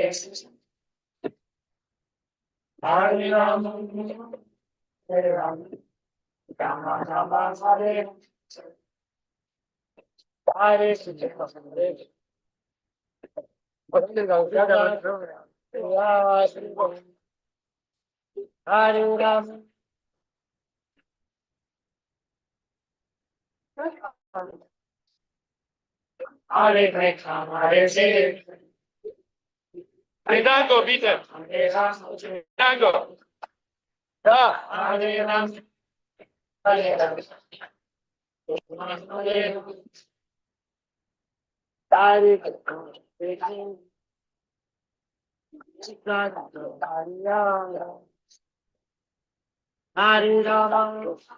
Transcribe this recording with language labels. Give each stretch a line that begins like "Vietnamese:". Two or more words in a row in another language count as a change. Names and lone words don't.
Sanskrit: हरे राम, हरे राम, राम राम, हरे हरे कृष्ण, हरे राम, हरे कृष्ण, हरे कृष्ण.
German: Dango, bitte. Dango. Da.
Sanskrit: हरे राम। हरे राम. हरे राम। हरे कृष्ण. हरे राम.